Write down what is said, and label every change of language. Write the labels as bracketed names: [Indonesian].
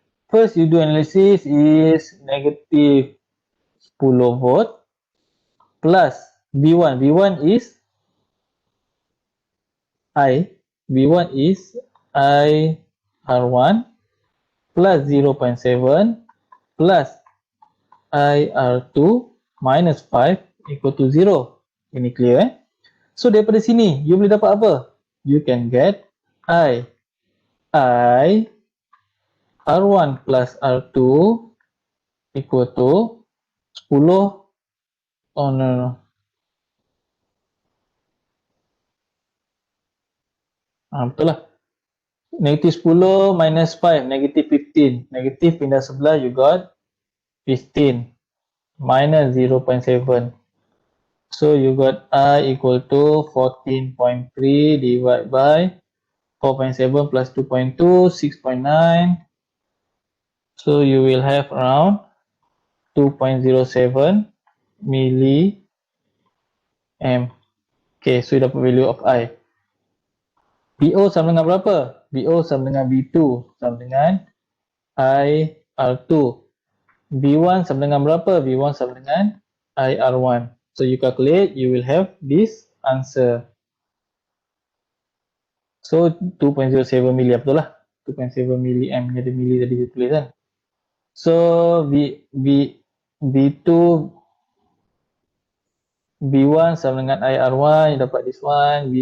[English] First, you do analysis is negative 10 volt plus V1. V1 is I. V1 is I R1 plus 0.7 plus I R2 minus 5 equal to 0. [Malay] Ini clear So, daripada sini, you boleh dapat apa? [English] You can get I R1 plus R2 equal to 10. Oh, no. [Malay] Betul lah. [English] Negative 10 minus 5, negative 15. Negative [Malay] pindah sebelah, [English] you got 15 minus 0.7. So, you got I equal to 14.3 divided by 4.7 plus 2.2, 6.9. So, you will have around 2.07 milliamp. Okay, so you dapat value of I. [Malay] VO sama dengan berapa? VO sama dengan V2 sama dengan I R2. V1 sama dengan berapa? V1 sama dengan I R1. [English] So you calculate, you will have this answer. [Malay] So 2.07 milliamp, betul lah. 2.7 milliamp, ada milli tadi dia tulis kan. [English] So V2 V1 [Malay] sama dengan [English] I R1, you dapat this one.